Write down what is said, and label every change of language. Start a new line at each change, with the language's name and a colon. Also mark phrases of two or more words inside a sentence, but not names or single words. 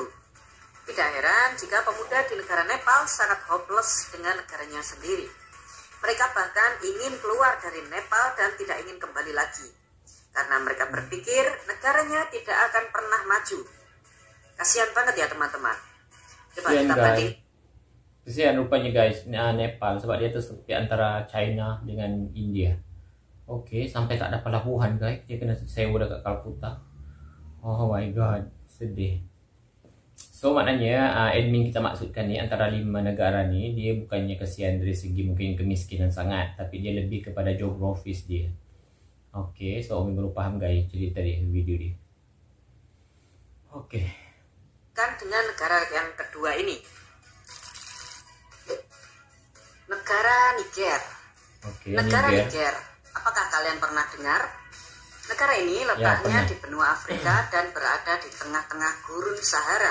Indonesian: Tidak heran jika pemuda di negara Nepal sangat hopeless dengan negaranya sendiri. Mereka bahkan ingin keluar dari Nepal dan tidak ingin kembali lagi. Karena mereka berpikir negaranya tidak akan pernah maju. Kasihan banget ya teman-teman. Coba kita banding.
Malay: Kasihan rupanya guys Nepal sebab dia tersepi antara China dengan India. Oke, sampai tak ada pelabuhan guys, dia kena sewa dekat Kalkuta.
English: Oh my god,
Malay: sedih. So maknanya admin kita maksudkan ni antara 5 negara ni, dia bukannya kesian dari segi mungkin kemiskinan sangat, tapi dia lebih kepada geografis dia. Oke, so Om baru paham guys cerita dia, video dia. Oke.
Indonesian: Kan dengan negara yang kedua ini, negara Niger. Negara Niger. Apakah kalian pernah dengar? Negara ini letaknya di benua Afrika dan berada di tengah-tengah gurun Sahara.